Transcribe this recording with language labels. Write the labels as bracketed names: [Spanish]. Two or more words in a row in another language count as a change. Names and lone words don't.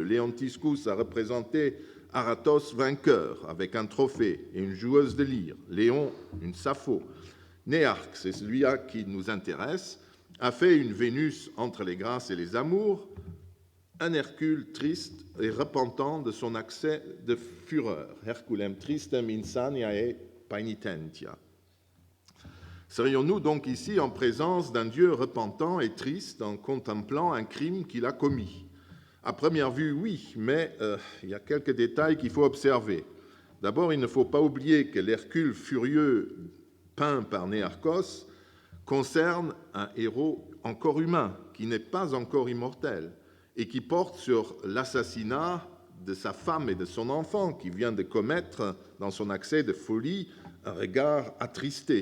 [French] Léontiscus a représenté Aratos vainqueur avec un trophée et une joueuse de lyre. Léon, une Sappho. Néarque, c'est celui-là qui nous intéresse, a fait une Vénus entre les grâces et les amours, un Hercule triste et repentant de son accès de fureur. [Latin] Herculem tristem insaniae paenitentia. [French] Serions-nous donc ici en présence d'un Dieu repentant et triste en contemplant un crime qu'il a commis? À première vue, oui, mais il y a quelques détails qu'il faut observer. D'abord, il ne faut pas oublier que l'Hercule furieux peint par Néarchos concerne un héros encore humain, qui n'est pas encore immortel, et qui porte sur l'assassinat de sa femme et de son enfant, qui vient de commettre, dans son accès de folie, un regard attristé.